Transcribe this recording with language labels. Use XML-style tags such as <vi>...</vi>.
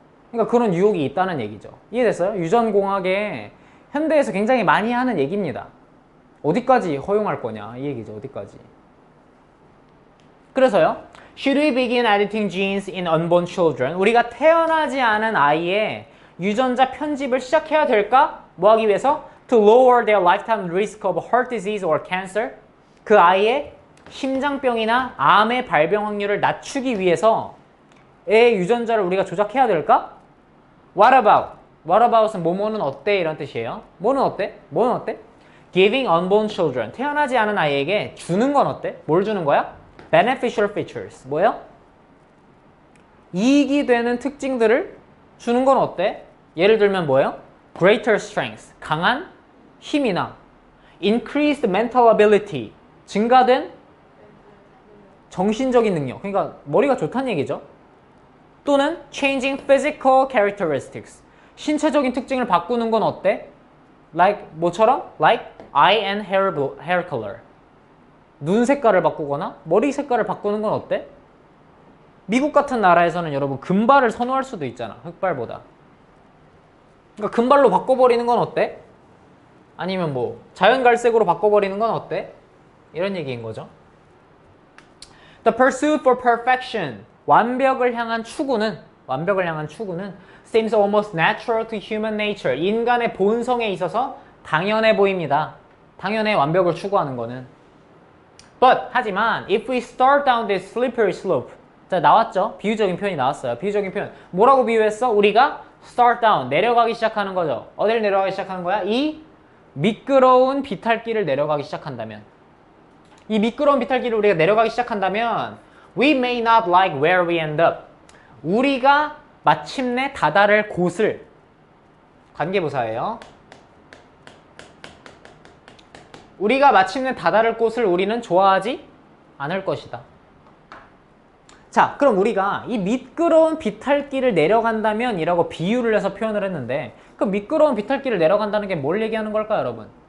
<ko>그러니까 그런 유혹이 있다는 얘기죠. 이해됐어요? 유전공학에 현대에서 굉장히 많이 하는 얘기입니다. 어디까지 허용할 거냐 이 얘기죠. 어디까지. 그래서요.</ko> <en>Should we begin editing genes in unborn children?</en> <ko>우리가 태어나지 않은 아이의 유전자 편집을 시작해야 될까? 뭐 하기 위해서?</ko> <en>To lower their lifetime risk of heart disease or cancer.</en> <ko>그 아이의 심장병이나 암의 발병 확률을 낮추기 위해서 애 유전자를 우리가 조작해야 될까?</ko> <en>What about?</en> <ko>What about은 뭐뭐는 어때? 이런 뜻이에요. 뭐는 어때? 뭐는 어때?</ko> <en>Giving unborn children.</en> <ko>태어나지 않은 아이에게 주는 건 어때? 뭘 주는 거야?</ko> <en>Beneficial features.</en> <ko>뭐예요? 이익이 되는 특징들을 주는 건 어때? 예를 들면 뭐예요?</ko> <en>Greater strength.</en> <ko>강한 힘이나</ko> <en>Increased mental ability.</en> <ko>증가된 정신적인 능력. 그러니까 머리가 좋다는 얘기죠.</ko> <en>또는 changing physical characteristics.</en> <ko>신체적인 특징을 바꾸는 건 어때?</ko> <en>Like 뭐처럼? Like eye and hair color.</en> <ko>눈 색깔을 바꾸거나 머리 색깔을 바꾸는 건 어때? 미국 같은 나라에서는 여러분 금발을 선호할 수도 있잖아. 흑발보다. 그러니까 금발로 바꿔버리는 건 어때? 아니면 뭐 자연갈색으로 바꿔버리는 건 어때? 이런 얘기인 거죠.</ko> <en>The pursuit for perfection.</en> <ko>완벽을 향한 추구는</ko> <en>seems almost natural to human nature.</en> <ko>인간의 본성에 있어서 당연해 보입니다. 당연해, 완벽을 추구하는 거는.</ko> <en>But 하지만 if we start down this slippery slope.</en> <ko>자, 나왔죠? 비유적인 표현이 나왔어요. 비유적인 표현. 뭐라고 비유했어? 우리가 start down, 내려가기 시작하는 거죠. 어디를 내려가기 시작하는 거야? 이 미끄러운 비탈길을 내려가기 시작한다면. 이 미끄러운 비탈길을 우리가 내려가기 시작한다면</ko> <en>We may not like where we end up.</en> <ko>우리가 마침내 다다를 곳을 관계부사예요. 우리가 마침내 다다를 곳을 우리는 좋아하지 않을 것이다. 자, 그럼 우리가 이 미끄러운 비탈길을 내려간다면 이라고 비유를 해서 표현을 했는데 그 미끄러운 비탈길을 내려간다는 게 뭘 얘기하는 걸까요, 여러분?</ko>